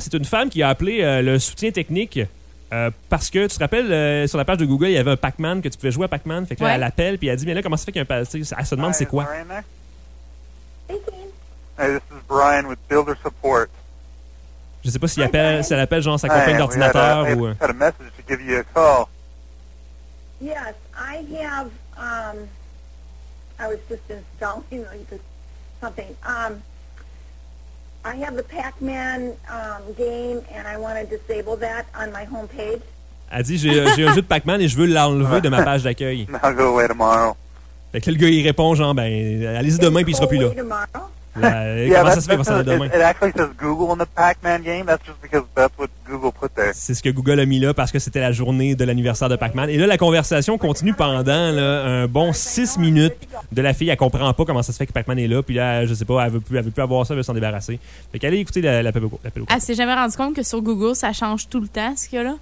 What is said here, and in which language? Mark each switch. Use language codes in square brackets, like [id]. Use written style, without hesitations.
[fr] C'est une femme qui a appelé le soutien technique parce que tu te rappelles, sur la page de Google, il y avait un Pac-Man que tu pouvais jouer à Pac-Man. Fait que ouais. Là, elle appelle puis elle dit: mais là, comment ça fait qu'il y a un Pac-Man? Elle se demande c'est quoi. [en] Hey, this is Brian with Builder Support. [fr] Je sais pas si elle appelle genre sa compagne d'ordinateur ou. [en] I had a message to give you a call. Yes, I have. I was just installing something. I have the Pac-Man game, and I want to disable that on my homepage. [fr] Elle dit, j'ai un jeu de Pac-Man et je veux l'enlever de ma page d'accueil. [en] I'll go away tomorrow. [fr] Fait que le gars, il répond, genre, ben, allez-y demain, puis il sera plus là. Comment ça se fait pour ça aller demain? [en] It actually says Google on the Pac-Man game. That's just because that's what Google put there. [fr] C'est ce que Google a mis là parce que c'était la journée de l'anniversaire de Pac-Man. Et là, la conversation continue pendant là, un bon 6 minutes. De la fille, elle comprend pas comment ça se fait que Pac-Man est là. Puis là, je sais pas, elle veut plus avoir ça, elle veut s'en débarrasser. Fait qu'elle a écouté l'appel. Elle s'est jamais rendu compte que sur Google, ça change tout le temps, ce qu'il y a là?